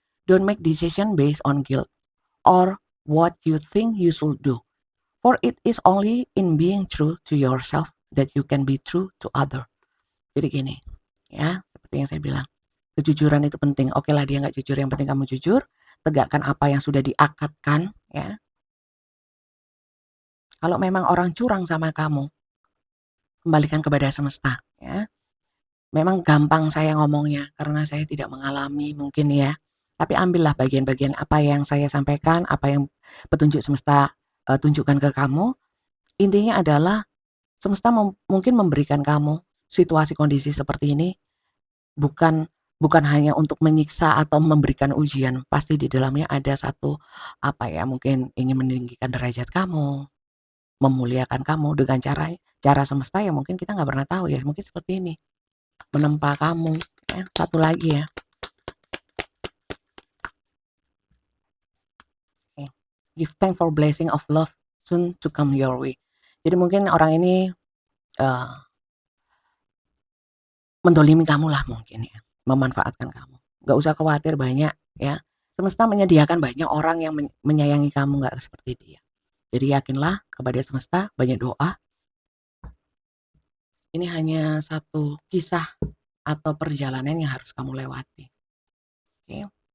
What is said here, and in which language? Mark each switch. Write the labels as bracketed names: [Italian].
[English] Don't make decision based on guilt or what you think you should do. For it is only in being true to yourself that you can be true to other. [Indonesian] Jadi gini, ya seperti yang saya bilang, kejujuran itu penting. Oke lah dia nggak jujur, yang penting kamu jujur, tegakkan apa yang sudah diakatkan ya. Kalau memang orang curang sama kamu, kembalikan kepada semesta ya. Memang gampang saya ngomongnya karena saya tidak mengalami mungkin ya. Tapi ambillah bagian-bagian apa yang saya sampaikan, apa yang petunjuk semesta tunjukkan ke kamu. Intinya adalah semesta mungkin memberikan kamu situasi kondisi seperti ini bukan bukan hanya untuk menyiksa atau memberikan ujian, pasti di dalamnya ada satu, apa ya, mungkin ingin meninggikan derajat kamu, memuliakan kamu dengan cara semesta yang mungkin kita nggak pernah tahu ya, mungkin seperti ini, menempa kamu, ya. Satu lagi ya, oke, [English] give thanks for blessing of love soon to come your way. [Indonesian] Jadi mungkin orang ini, eee, mendolimi kamu lah mungkin ya, memanfaatkan kamu. Nggak usah khawatir banyak ya, semesta menyediakan banyak orang yang menyayangi kamu, nggak seperti dia. Jadi yakinlah kepada semesta, banyak doa, ini hanya satu kisah atau perjalanan yang harus kamu lewati, oke.